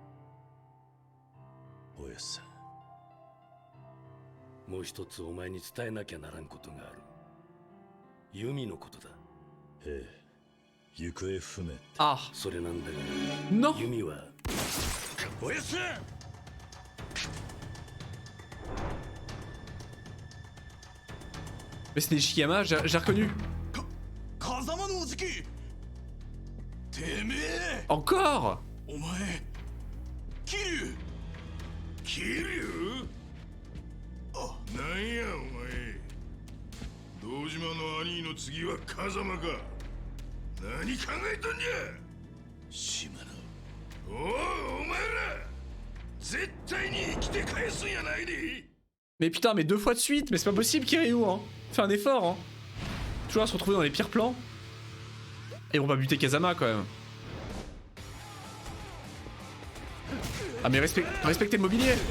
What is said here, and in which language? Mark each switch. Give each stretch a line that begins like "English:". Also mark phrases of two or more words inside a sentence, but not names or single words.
Japanese: おやっさん、もう一つお前に伝えなきゃならんことがある。弓のことだ。ええ、行方不明。あ、それなんだが、
French: non.
Japanese: 弓はおやっさん。
French: Mais c'est Nishikiyama, j'ai reconnu. Encore.
Japanese: お前、桐生？あ、なんやお前。堂島の兄の次は風間か。何考えとんじゃ。島野。お前ら、絶対に生きて返すんやないで。
French: Mais putain, mais 2 fois de suite, mais c'est pas possible Kiryu, hein. Fais un effort, hein. Toujours à se retrouver dans les pires plans. Et on va buter Kazama quand même. Ah mais respectez le mobilier.